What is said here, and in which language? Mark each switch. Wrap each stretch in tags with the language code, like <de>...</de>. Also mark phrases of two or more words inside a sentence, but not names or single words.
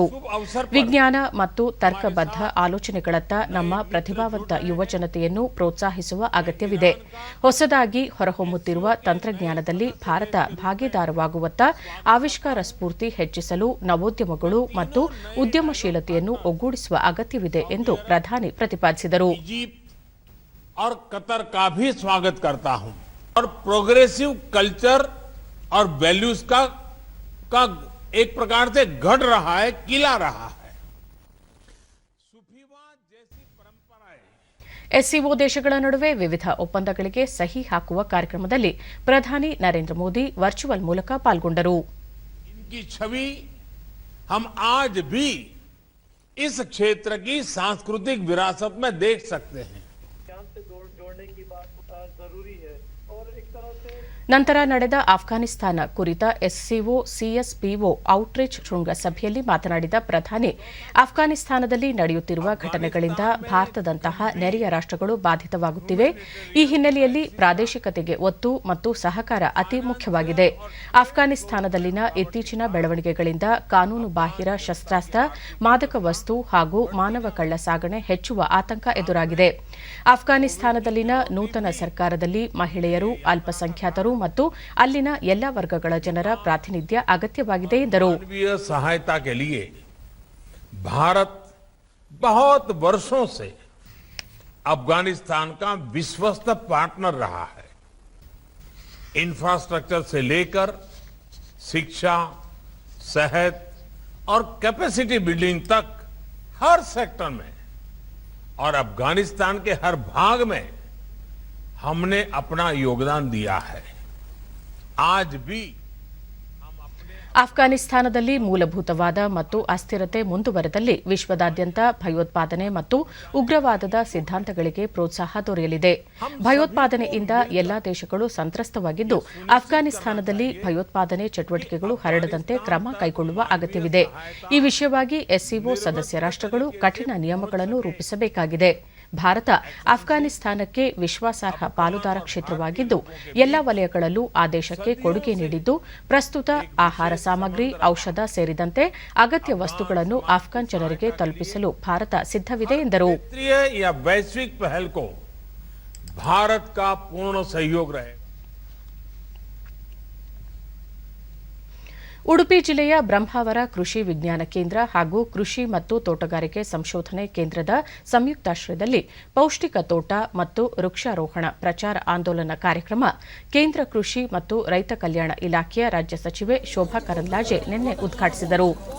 <kn>ವಿಜ್ಞಾನ ಮತ್ತು ತರ್ಕಬದ್ಧ ಆಲೋಚನೆಗಳತ್ತ ನಮ್ಮ ಪ್ರತಿಭಾವಂತ ಯುವಜನತೆಯನ್ನು ಪ್ರೋತ್ಸಾಹಿಸುವ ಅಗತ್ಯವಿದೆ. ಹೊಸದಾಗಿ ಹೊರಹೊಮ್ಮುತ್ತಿರುವ ತಂತ್ರಜ್ಞಾನದಲ್ಲಿ ಭಾರತ ಭಾಗಿದಾರವಾಗುವತ್ತ ಆವಿಷ್ಕಾರ ಸ್ಫೂರ್ತಿ ಹೆಚ್ಚಿಸಲು ನವೋದ್ಯಮಗಳು ಮತ್ತು ಉದ್ಯಮಶೀಲತೆಯನ್ನು ಒಗ್ಗೂಡಿಸುವ ಅಗತ್ಯವಿದೆ ಎಂದು ಪ್ರಧಾನಿ ಪ್ರತಿಪಾದಿಸಿದರು.</kn> <hi>और कतर का भी स्वागत करता हूं और</hi> <en>progressive culture</en> <hi>और वैल्यूज का एक प्रकार से गढ़ रहा है, किला रहा है. सुफीवाद जैसी परंपराएं</hi> <kn>ಎಸ್ಸಿಒ ದೇಶಗಳ ನಡುವೆ ವಿವಿಧ ಒಪ್ಪಂದಗಳಿಗೆ ಸಹಿ ಹಾಕುವ ಕಾರ್ಯಕ್ರಮದಲ್ಲಿ ಪ್ರಧಾನಿ ನರೇಂದ್ರ ಮೋದಿ ವರ್ಚುವಲ್ ಮೂಲಕ ಪಾಲ್ಗೊಂಡರು.</kn> <hi>इनकी छवि हम आज भी इस क्षेत्र की सांस्कृतिक विरासत में देख सकते हैं.</hi> <kn>ನಂತರ ನಡೆದ ಆಫ್ಘಾನಿಸ್ತಾನ ಕುರಿತ ಎಸ್ಸಿಒ ಸಿಎಸ್ಪಿಒ ಔಟ್ರೀಚ್ ಶೃಂಗಸಭೆಯಲ್ಲಿ ಮಾತನಾಡಿದ ಪ್ರಧಾನಿ, ಆಫ್ಘಾನಿಸ್ತಾನದಲ್ಲಿ ನಡೆಯುತ್ತಿರುವ ಘಟನೆಗಳಿಂದ ಭಾರತದಂತಹ ನೆರೆಯ ರಾಷ್ಟಗಳು ಬಾಧಿತವಾಗುತ್ತಿವೆ. ಈ ಹಿನ್ನೆಲೆಯಲ್ಲಿ ಪ್ರಾದೇಶಿಕತೆಗೆ ಒತ್ತು ಮತ್ತು ಸಹಕಾರ ಅತಿ ಮುಖ್ಯವಾಗಿದೆ. ಆಫ್ಘಾನಿಸ್ತಾನದಲ್ಲಿನ ಇತ್ತೀಚಿನ ಬೆಳವಣಿಗೆಗಳಿಂದ ಕಾನೂನು ಬಾಹಿರ ಶಸ್ತ್ರಾಸ್ತ್ರ, ಮಾದಕ ವಸ್ತು ಹಾಗೂ ಮಾನವ ಕಳ್ಳ ಸಾಗಣೆ ಹೆಚ್ಚುವ ಆತಂಕ ಎದುರಾಗಿದೆ. ಆಫ್ಘಾನಿಸ್ತಾನದಲ್ಲಿನ ನೂತನ ಸರ್ಕಾರದಲ್ಲಿ ಮಹಿಳೆಯರು, ಅಲ್ಪಸಂಖ್ಯಾತರು ಮತ್ತು ಅಲ್ಲಿನ ಎಲ್ಲ ವರ್ಗಗಳ ಜನರ ಪ್ರಾತಿನಿಧ್ಯ ಅಗತ್ಯವಾಗಿದೆ ಎಂದರು.</kn> <hi>मानवीय सहायता के लिए भारत बहुत वर्षों से अफगानिस्तान का विश्वस्त पार्टनर रहा है. इंफ्रास्ट्रक्चर से लेकर शिक्षा, सेहत और</hi> <en>capacity building</en> <hi>तक हर सेक्टर में और अफगानिस्तान के हर भाग में हमने अपना योगदान दिया है. आज भी</hi> <kn>ಆಫ್ಘಾನಿಸ್ತಾನದಲ್ಲಿ ಮೂಲಭೂತವಾದ ಮತ್ತು ಅಸ್ಥಿರತೆ ಮುಂದುವರೆದಲ್ಲಿ ವಿಶ್ವದಾದ್ಯಂತ ಭಯೋತ್ಪಾದನೆ ಮತ್ತು ಉಗ್ರವಾದದ ಸಿದ್ಧಾಂತಗಳಿಗೆ ಪ್ರೋತ್ಸಾಹ ದೊರೆಯಲಿದೆ. ಭಯೋತ್ಪಾದನೆಯಿಂದ ಎಲ್ಲಾ ದೇಶಗಳು ಸಂತ್ರಸ್ತವಾಗಿದ್ದು, ಆಫ್ಘಾನಿಸ್ತಾನದಲ್ಲಿ ಭಯೋತ್ಪಾದನೆ ಚಟುವಟಿಕೆಗಳು ಹರಡದಂತೆ ಕ್ರಮ ಕೈಗೊಳ್ಳುವ ಅಗತ್ಯವಿದೆ. ಈ ವಿಷಯವಾಗಿ ಎಸ್ಸಿಒ ಸದಸ್ಯ ರಾಷ್ಟಗಳು ಕಠಿಣ ನಿಯಮಗಳನ್ನು ರೂಪಿಸಬೇಕಾಗಿದೆ. ಭಾರತ ಆಫ್ಘಾನಿಸ್ತಾನಕ್ಕೆ ವಿಶ್ವಾಸಾರ್ಹ ಪಾಲುದಾರ ಕ್ಷೇತ್ರವಾಗಿದ್ದು, ಎಲ್ಲ ವಲಯಗಳಲ್ಲೂ ಆ ದೇಶಕ್ಕೆ ಕೊಡುಗೆ ನೀಡಿದ್ದು, ಪ್ರಸ್ತುತ ಆಹಾರ ಸಾಮಗ್ರಿ, ಔಷಧ ಸೇರಿದಂತೆ ಅಗತ್ಯ ವಸ್ತುಗಳನ್ನು ಆಫ್ಘಾನ್ ಜನರಿಗೆ ತಲುಪಿಸಲು ಭಾರತ ಸಿದ್ಧವಿದೆ ಎಂದರು.</kn> <hi>वैश्विक पहल को भारत का पूर्ण सहयोग रहे.</hi> <kn>ಉಡುಪಿ ಜಿಲ್ಲೆಯ ಬ್ರಹ್ಮಾವರ ಕೃಷಿ ವಿಜ್ಞಾನ ಕೇಂದ್ರ ಹಾಗೂ ಕೃಷಿ ಮತ್ತು ತೋಟಗಾರಿಕೆ ಸಂಶೋಧನೆ ಕೇಂದ್ರದ ಸಂಯುಕ್ತಾಶ್ರಯದಲ್ಲಿ ಪೌಷ್ಟಿಕ ತೋಟ ಮತ್ತು ವೃಕ್ಷಾರೋಹಣ ಪ್ರಚಾರ ಆಂದೋಲನ ಕಾರ್ಯಕ್ರಮ ಕೇಂದ್ರ ಕೃಷಿ ಮತ್ತು ರೈತ ಕಲ್ಯಾಣ ಇಲಾಖೆಯ ರಾಜ್ಯ ಸಚಿವೆ ಶೋಭಾ ಕರಂದ್ಲಾಜೆ ನಿನ್ನೆ ಉದ್ಘಾಟಿಸಿದರು.</kn>